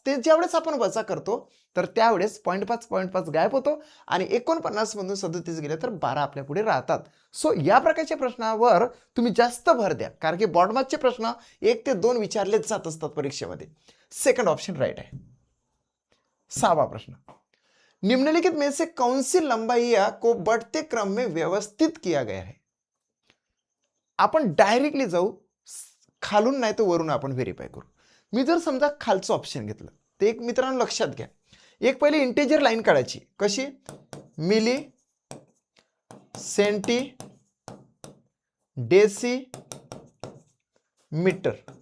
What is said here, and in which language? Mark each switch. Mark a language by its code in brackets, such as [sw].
[mr] ते ज्यावेळेस आपण वजा करतो तर त्यावेळेस 0.5 गायब होतो आणि 49 मधून 37 गेले तर 12 आपल्या पुढे राहतात. सो या प्रकारच्या प्रश्नावर तुम्ही जास्त भर द्या, कारण की बॉडमासचे प्रश्न 1 ते 2 विचारलेच जात असतात परीक्षेमध्ये. सेकंड ऑप्शन राईट आहे. [hi] 6वां प्रश्न, निम्नलिखित में से कौन सी लंबाइयां को बढ़ते क्रम में व्यवस्थित किया गया है. [mr] आपण डायरेक्टली जाऊ, खालून नाही तर वरून आपण व्हेरीफाय करू. मी जर समजा खालचं ऑप्शन घेतलं तर एक मित्रांनो लक्षात घ्या, एक पहिले इंटेजर लाईन काढायची. कशी, मिली सेंटी डेसी मीटर.